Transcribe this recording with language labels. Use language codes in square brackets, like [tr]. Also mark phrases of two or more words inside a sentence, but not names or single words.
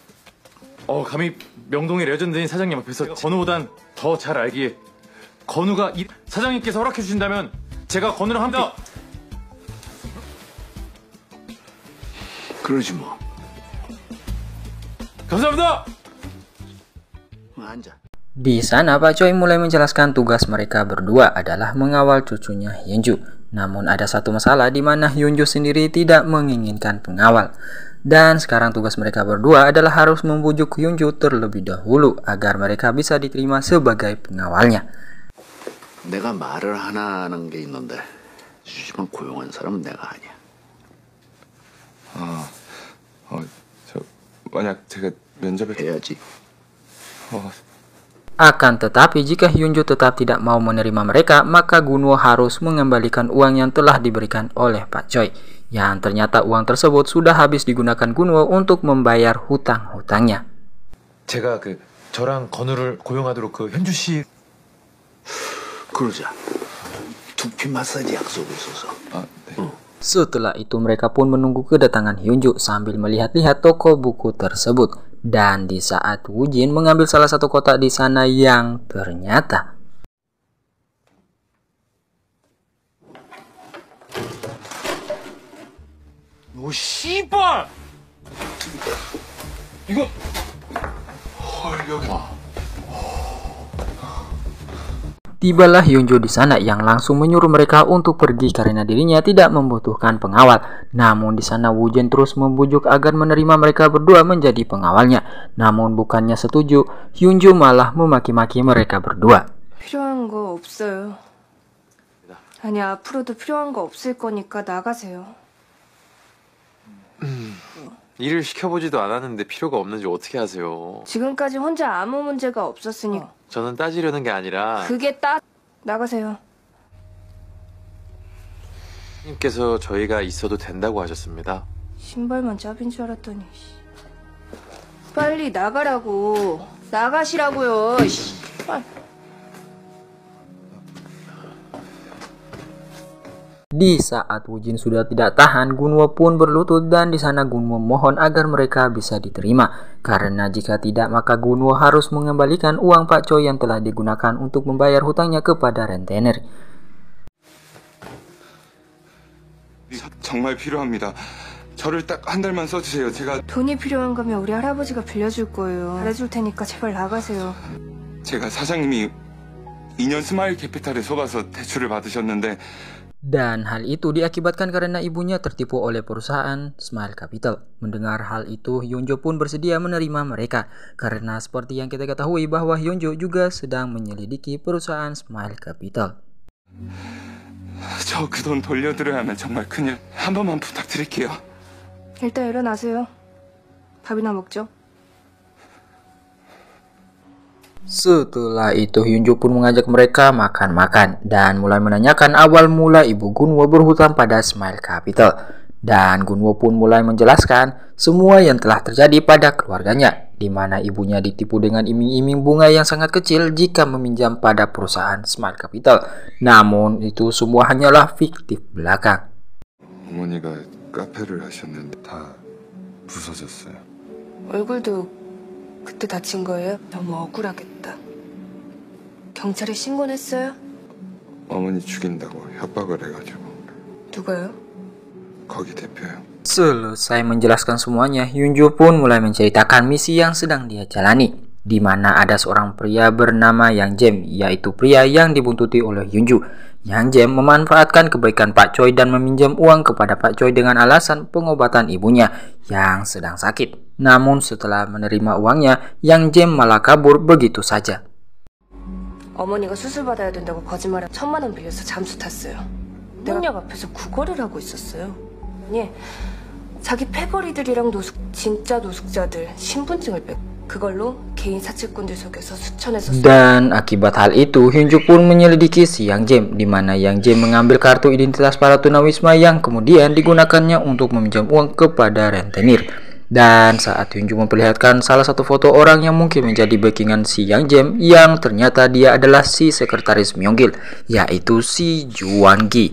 [ko] 감히 명동의 레전드인 사장님 앞에서 건우보단 더 잘 알기에 건우가 사장님께서 허락해 주신다면 제가 건우랑 함께 그러지 뭐. 감사합니다. 앉아. [id] Di sana, Pak Choi mulai menjelaskan tugas mereka berdua adalah mengawal cucunya Hyunju. Namun ada satu masalah di mana Hyunju sendiri tidak menginginkan pengawal. Dan sekarang tugas mereka berdua adalah harus membujuk Hyunju terlebih dahulu agar mereka bisa diterima sebagai pengawalnya. [ko] 내가 말을 하나 하는 게 있는데 주시만 고용한 사람은 내가 아니야. 만약 제가 면접에 해야지. [id] Akan tetapi jika Hyunju tetap tidak mau menerima mereka, maka Gunwo harus mengembalikan uang yang telah diberikan oleh Pak Choi. Yang ternyata uang tersebut sudah habis digunakan Gunwo untuk membayar hutang-hutangnya. [ko] 제가 저랑 건우를 고용하도록 현주 씨 그러자. 두피 마사지 약속이 있어서. 네. [id] Setelah itu mereka pun menunggu kedatangan Hyunju sambil melihat-lihat toko buku tersebut. Dan di saat Woo-jin mengambil salah satu kotak di sana yang ternyata [ko] 오 씨발! 이거 여기. [id] Tibalah Hyunju di sana yang langsung menyuruh mereka untuk pergi karena dirinya tidak membutuhkan pengawal. Namun di sana Woo-jin terus membujuk agar menerima mereka berdua menjadi pengawalnya. Namun bukannya setuju, Hyunju malah memaki-maki mereka berdua. [ko] 필요한 거 없어요. 아니 앞으로도 필요한 거 없을 거니까 나가세요. 일을 시켜보지도 않았는데 필요가 없는지 어떻게 아세요? 지금까지 혼자 아무 문제가 없었으니까. 저는 따지려는 게 아니라 그게 나가세요. 님께서 저희가 있어도 된다고 하셨습니다. 신발만 짭인 줄 알았더니. 빨리 나가라고. 나가시라고요. 빨리. [id] Di saat Woo-jin sudah tidak tahan, Gunwo pun berlutut dan di sana Gunwo mohon agar mereka bisa diterima. Karena jika tidak maka Gunwo harus mengembalikan uang Pak Choi yang telah digunakan untuk membayar hutangnya kepada rentenir. [ko] 정말 필요합니다. 저를 딱 한 달만 써주세요. 제가 돈이 필요한 거면 우리 할아버지가 빌려줄 거예요. 잘해줄 테니까 제발 나가세요. 제가 사장님이 2년 스마일 캐피탈에 속아서 대출을 받으셨는데 [id] Dan hal itu diakibatkan karena ibunya tertipu oleh perusahaan Smile Capital. Mendengar hal itu, Hyunjo pun bersedia menerima mereka. Karena seperti yang kita ketahui bahwa Hyunjo juga sedang menyelidiki perusahaan Smile Capital. [ko] 저 그 돈 돌려드려야 하면 정말 큰일. 한 번만 부탁드릴게요. 일단 일어나세요. 밥이나 먹죠. [id] Setelah itu Hyunjo pun mengajak mereka makan-makan dan mulai menanyakan awal mula ibu Gunwo berhutang pada Smile Capital. Dan Gunwo pun mulai menjelaskan semua yang telah terjadi pada keluarganya, di mana ibunya ditipu dengan iming-iming bunga yang sangat kecil jika meminjam pada perusahaan Smile Capital. Namun itu semua hanyalah fiktif belaka. [ko] 어머니가 카페를 하셨는데 다 부서졌어요. 얼굴도 그때 다친 거예요? 너무 억울하겠다. 경찰에 신고는 했어요? 어머니 죽인다고 협박을 해가지고. 누가요? 거기 대표요. [id] Selesai menjelaskan semuanya, Hyunjo pun mulai menceritakan misi yang sedang dia jalani, di mana ada seorang pria bernama Yang Jem, yaitu pria yang dibuntuti oleh Hyunjo. Yang Jem memanfaatkan kebaikan Pak Choi dan meminjam uang kepada Pak Choi dengan alasan pengobatan ibunya yang sedang sakit. Namun setelah menerima uangnya, Yang Jem malah kabur begitu saja. [ko] 어머니가 수술 받아야 된다고 거짓말해 1,000만 원 빌려서 잠수 탔어요. 내가 앞에서 구걸을 하고 있었어요. 아니, 자기 패거리들이랑 진짜 노숙자들 신분증을 뺐고 그걸로 개인 사채꾼들 속에서 수천에서 [id] Dan akibat hal itu, Hyunjo pun menyelidiki si Yang Jem, di mana Yang Jem mengambil kartu identitas para tunawisma yang kemudian digunakannya untuk meminjam uang kepada rentenir. Dan saat Hyunjoo memperlihatkan salah satu foto orang yang mungkin menjadi backingan si Yang Jae, yang ternyata dia adalah si sekretaris Myung-gil, yaitu si Juwon-gi.